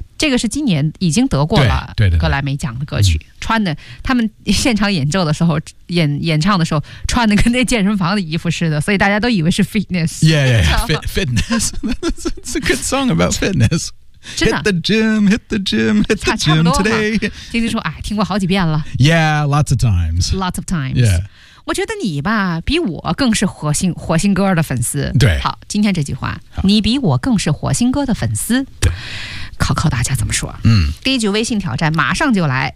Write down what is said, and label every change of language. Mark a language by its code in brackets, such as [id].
[zh] 这个是今年已经得过了格莱美奖的歌曲对对对穿的他们现场演奏的时候 演唱的时候穿的跟那健身房的衣服似的所以大家都以为是 fitness [en] Yeah, yeah, fitness It's a good song about fitness Hit the gym, hit the gym, hit the gym today [zh] 听听说、哎、听过好几遍了 [en] Yeah, lots of times Lots of times Yeah [zh] 我觉得你吧比我更是火星歌的粉丝对好今天这句话你比我更是火星歌的粉丝对考考大家怎么说嗯第一局微信挑战马上就来